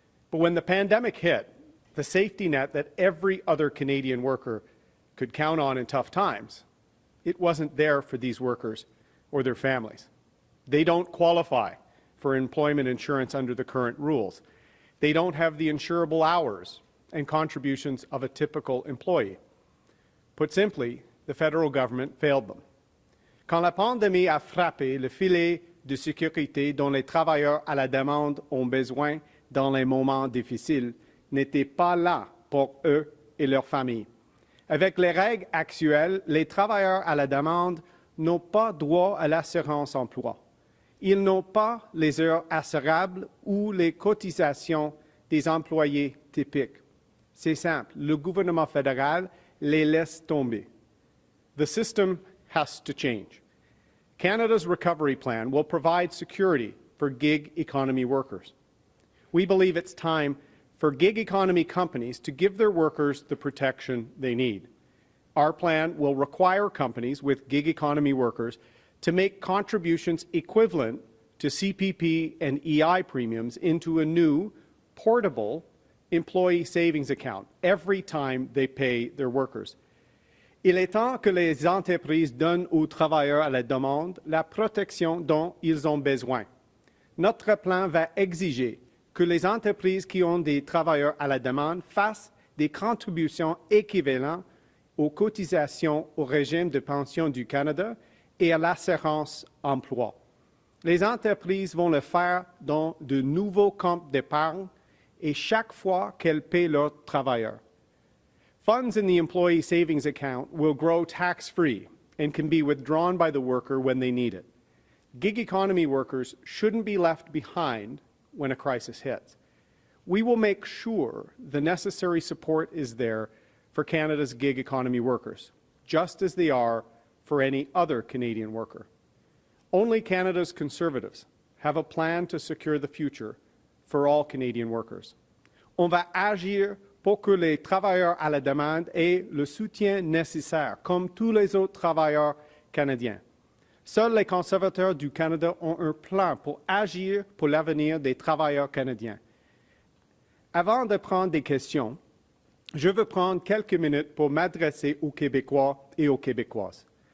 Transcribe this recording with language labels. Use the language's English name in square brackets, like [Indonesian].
[English] But when the pandemic hit, the safety net that every other Canadian worker could count on in tough times, it wasn't there for these workers or their families. They don't qualify for employment insurance under the current rules. They don't have the insurable hours and contributions of a typical employee. Put simply, the federal government failed them. [French] Quand la pandémie a frappé, le filet de sécurité dont les travailleurs à la demande ont besoin dans les moments difficiles n'était pas là pour eux et leurs familles. Avec les règles actuelles, les travailleurs à la demande n'ont pas droit à l'assurance emploi. Ils n'ont pas les heures assurables ou les cotisations des employés typiques. C'est simple, le gouvernement fédéral les laisse tomber. [English] The system has to change. Canada's recovery plan will provide security for gig economy workers. We believe it's time for gig economy companies to give their workers the protection they need. Our plan will require companies with gig economy workers to make contributions equivalent to CPP and EI premiums into a new, portable employee savings account every time they pay their workers. [French] Il est temps que les entreprises donnent aux travailleurs à la demande la protection dont ils ont besoin. Notre plan va exiger que les entreprises qui ont des travailleurs à la demande fassent des contributions équivalentes aux cotisations au régime de pension du Canada et à l'assurance emploi. Les entreprises vont le faire dans de nouveaux comptes d'épargne et chaque fois qu'elles paient leurs travailleurs. [English] Funds in the employee savings account will grow tax-free and can be withdrawn by the worker when they need it. Gig economy workers shouldn't be left behind when a crisis hits. We will make sure the necessary support is there for Canada's gig economy workers, just as they are for any other Canadian worker. Only Canada's Conservatives have a plan to secure the future for all Canadian workers. [French] On va agir pour que les travailleurs à la demande aient le soutien nécessaire, comme tous les autres travailleurs canadiens. Seuls les conservateurs du Canada ont un plan pour agir pour l'avenir des travailleurs canadiens. Avant de prendre des questions, je veux prendre quelques minutes pour m'adresser aux Québécois et aux Québécoises.